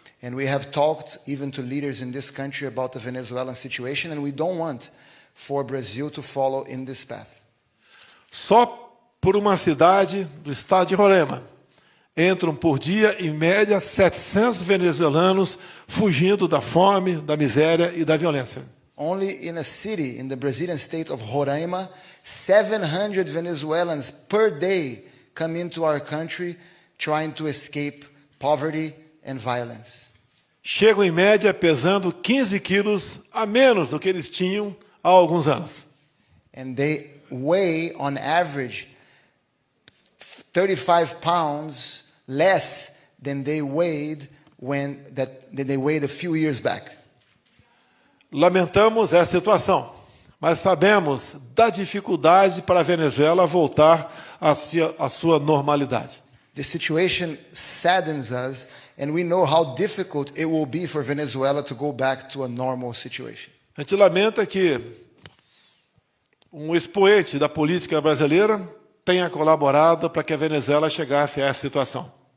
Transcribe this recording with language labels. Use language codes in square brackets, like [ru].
[en] And we have talked even to leaders in this country about the Venezuelan situation, and we don't want for Brazil to follow in this path. [pt] Só por uma cidade do estado de Roraima entram por dia, em média, 700 venezuelanos fugindo da fome, da miséria e da violência. [en] Only in a city in the Brazilian state of Roraima, 700 Venezuelans per day come into our country trying to escape poverty and violence. [pt] Chegam em média pesando 15 quilos a menos do que eles tinham há alguns anos. [en] And they weigh on average 35 pounds less than they weighed a few years back. [pt] Lamentamos essa situação, mas sabemos da dificuldade para a Venezuela voltar à sua normalidade. [en] The situation saddens us, and we know how difficult it will be for Venezuela to go back to a normal situation. [pt] A gente lamenta que um expoente da política brasileira tenha colaborado para que a Venezuela chegasse a essa situação.